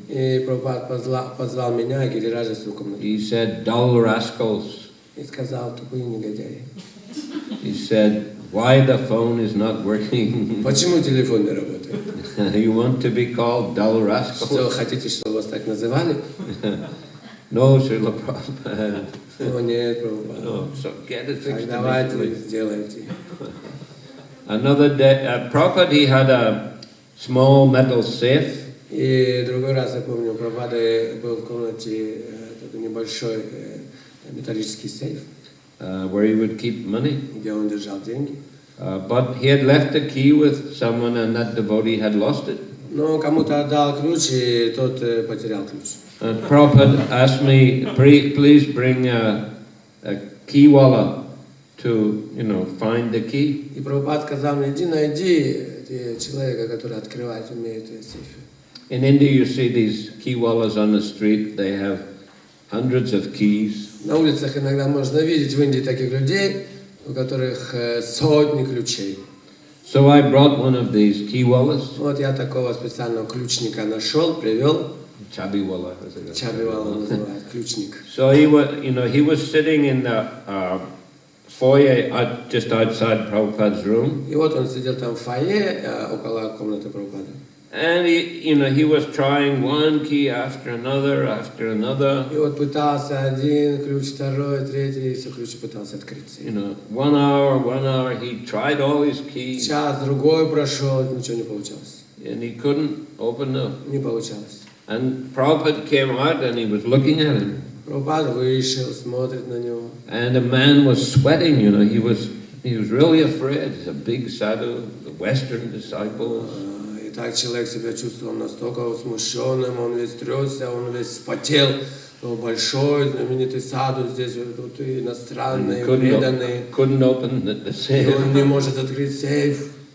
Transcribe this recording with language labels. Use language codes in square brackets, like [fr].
[ru] И Прабхупад позвал меня и Гирираджа в свою комнату. [en] He said, dull rascals. [ru] И сказал, тупые негодяи. [en] He said, why the phone is not working? [ru] Почему телефон не работает? [en] You want to be called dull rascals? [ru] Что, хотите, чтобы вас так называли? [en] No, Srila Prabhupada. [ru] О, нет, Прабхупад. [en] No, so get it fixed [ru] Давайте, [en] immediately. [ru] сделайте. [en] Another day, Prabhupada, he had a small metal safe. [ru] И другой раз, я помню, у Прабхупады был в комнате такой небольшой металлический сейф, [en] Where he would keep money. [ru] где он держал деньги. [en] But he had left the key with someone and that devotee had lost it. [ru] Но кому-то отдал ключ, и тот потерял ключ. [en] Prabhupada asked me, please bring a keywala to, find the key. [ru] И Прабхупад сказал мне, иди найди человека, который открывать умеет сейфы. [en] In India you see these keywalas on the street, they have hundreds of keys. [ru] На улицах иногда можно видеть в Индии таких людей, у которых сотни ключей. [en] So I brought one of these keywalas. [ru] Вот я такого специального ключника нашел, привел. [en] Chabiwala. [ru] Чабивала называют, ключник. [en] So he was sitting in the foyer just outside Prabhupada's room. [ru] И вот он сидел там в фойе, около комнаты Прабхупады. [en] And he was trying one key after another, after another. [ru] И вот пытался один ключ, второй, третий, и все ключи пытался открыться. [en] 1 hour, he tried all his keys. [ru] Час, другой прошел, ничего не получалось. [en] And he couldn't open them. [ru] Не получалось. [en] And Prabhupada came out and he was looking at him. [ru] Прабхупада вышел, смотрит на него. [en] And the man was sweating, he was really afraid. He's a big sadhu, the Western disciples. [ru] И так человек себя чувствовал настолько смущенным, он весь трясся, он весь вспотел. Большой, знаменитый саду здесь, тут иностранные, преданные. [en] Couldn't open the safe. [ru] Он не может открыть сейф.